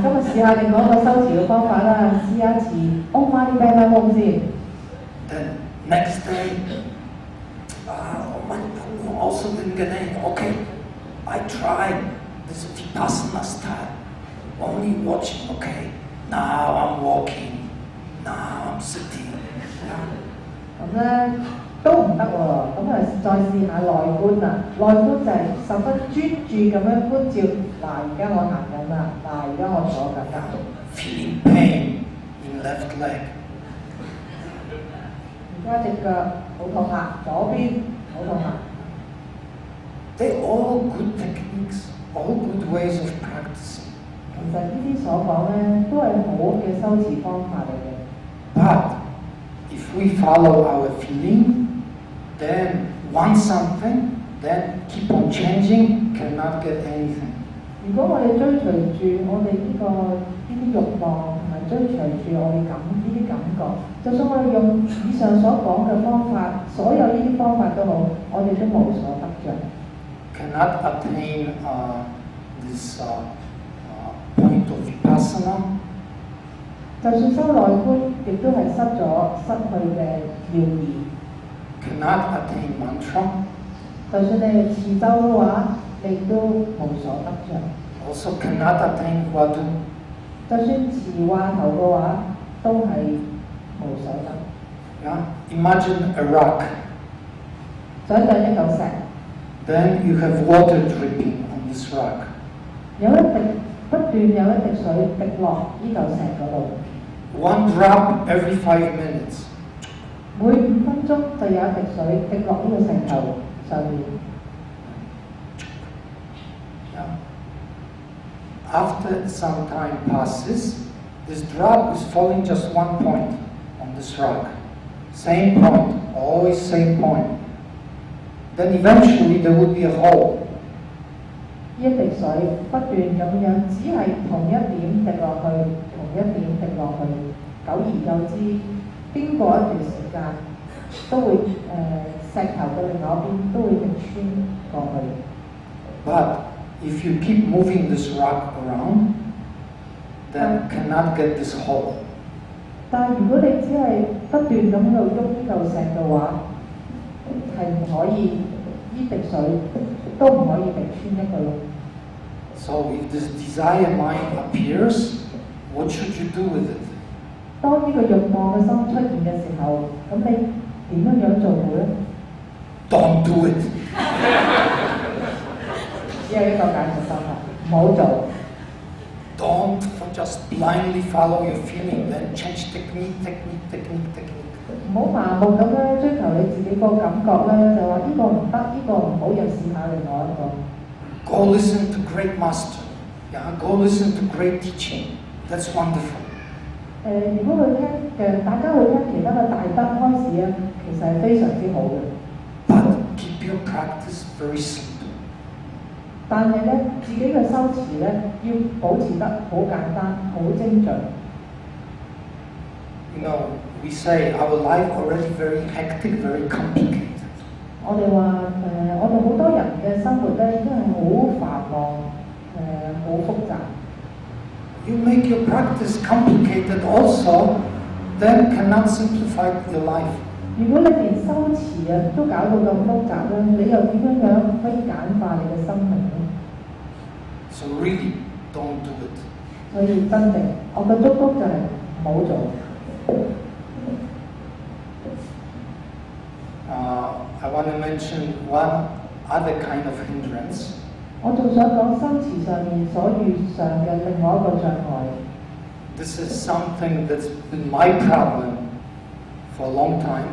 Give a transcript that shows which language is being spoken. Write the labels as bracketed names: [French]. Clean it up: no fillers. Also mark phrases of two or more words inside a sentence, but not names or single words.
[Cantonese] 今日試下另外一個修辭嘅方法啦，試下詞 [Sanskrit] Om Mani Padme Hum [Cantonese] 先。 [English] Then next day, [Sanskrit] Om Mani Padme Hum [English] also didn't get anything. Okay, I tried this Vipassana style, only watching. Okay, now I'm walking, now I'm sitting. [Cantonese] 咁咧都唔得喎，咁啊再試下內觀啦。內觀就係十分專注咁樣觀照，嗱而家我行緊啦，嗱而家我坐緊啦。 [English] Feeling pain in left leg. [Cantonese] 而家隻腳好痛啊，左邊好痛啊。 [English] They're all good techniques, all good ways of practicing. [Cantonese] 其實呢啲所講咧都係好嘅修辭方法嚟嘅。 [English] But if we follow our feeling, then want something, then keep on changing, cannot get anything. [Cantonese] 如果我哋追隨住我哋呢啲慾望，同埋追隨住我哋呢啲感覺，就算我哋用以上所講嘅方法，所有呢啲方法都好，我哋都無所得着。 [English] Cannot attain this point of vipassana. [Cantonese] 就算修內觀，亦都係失去嘅要義。 [English] Cannot attain mantra. [Cantonese] 就算你係持咒嘅話，你都無所得着。 [English] Also cannot attain vadu. [Cantonese] 就算持話頭嘅話，都係無所得。 [English] Yeah? Imagine a rock. [Cantonese] 想像一嚿石。 [English] Then you have water dripping on this rock. [Cantonese] 不斷有一滴水滴落呢嚿石嗰度。 [English] One drop every 5 minutes. [Cantonese] 每5分鐘就有一滴水滴落呢個石頭上面。 [English] Yeah. After some time passes, this drop is falling just one point on this rock. Same point, always same point. Then eventually there would be a hole. [Cantonese] 呢一滴水不斷咁樣，只係同一點滴落去，同一點滴落去，久而久之，經過一段時間，都會石頭嘅另外一邊都會滴穿過去。 [English] But if you keep moving this rock around, then cannot get this hole. [Cantonese] 但係如果你只係不斷咁喺度喐呢嚿石嘅話，係唔可以呢滴水都唔可以滴穿一個窿。 [English] So if this desire mind appears, what should you do with it? [Cantonese] 當呢個慾望嘅心出現嘅時候，咁你點樣做好咧 [English] Don't do it. [Cantonese] 只係一個解決方法，唔好做。 [English] Don't just blindly follow your feeling, then change technique. [Cantonese] 唔好盲目咁樣追求你自己個感覺咧，就話呢個唔得，呢個唔好，又試下另外一個。 [English] Go listen to great master. Yeah, go listen to great teaching. That's wonderful. [Cantonese] 如果去聽大家去聽其他嘅大德開示咧，其實係非常之好嘅。 [English] But keep your practice very simple. [Cantonese] 但係咧，自己嘅修持咧，要保持得好簡單、好精準。 [English] You know, we say our life already very hectic, very complicated. [Cantonese] 我哋話我哋好多人嘅生活咧，真係好繁忙，好複雜。 [English] You make your practice complicated also, then cannot simplify your life. [Cantonese] 如果你連修持都搞到咁複雜咧，你又點樣可以簡化你嘅生命咧 [English] So really, don't do it. [Cantonese] 所以真正我嘅祝福就係唔好做。 [English] I want to mention one other kind of hindrance. [Cantonese] 我仲想講修持上面所遇上嘅另外一個障礙。 [English] This is something that's been my problem for a long time.